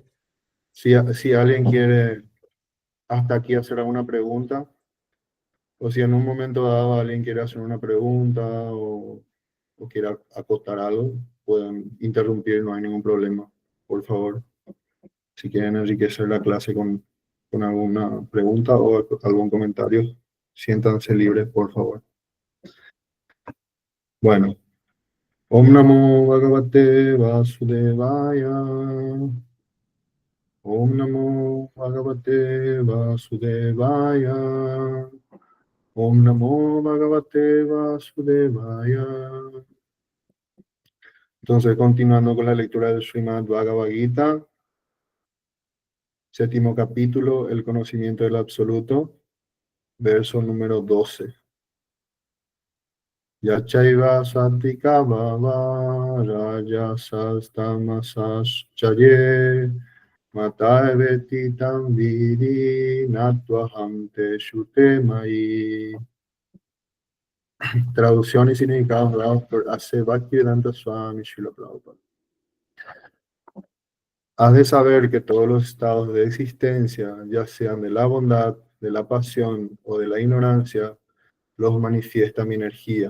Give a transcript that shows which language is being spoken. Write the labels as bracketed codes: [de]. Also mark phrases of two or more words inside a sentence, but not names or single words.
[es] Si alguien quiere hasta aquí hacer alguna pregunta, o si en un momento dado alguien quiere hacer una pregunta o quiere acotar algo, pueden interrumpir, no hay ningún problema, por favor. Si quieren enriquecer la clase con alguna pregunta o algún comentario, siéntanse libres, por favor. Bueno, [sa] Om Namo Bhagavate Vasudevaya. Om Namo Bhagavate Vasudevaya. Om Namo Bhagavate Vasudevaya. [es] Entonces, continuando con la lectura del Srimad Bhagavad Gita, séptimo capítulo, el conocimiento del absoluto, verso número 12. [sa] Yachaiva Satvika Bhava Rajasas Tamasas Chaye Mataveti Tam Vidi Natvaham Te Shute Mai. [es] Traducción y significado dados por A.C. Bhaktivedanta Swami Srila Prabhupada. Has de saber que todos los estados de existencia, ya sean de la bondad, de la pasión o de la ignorancia, los manifiesta mi energía.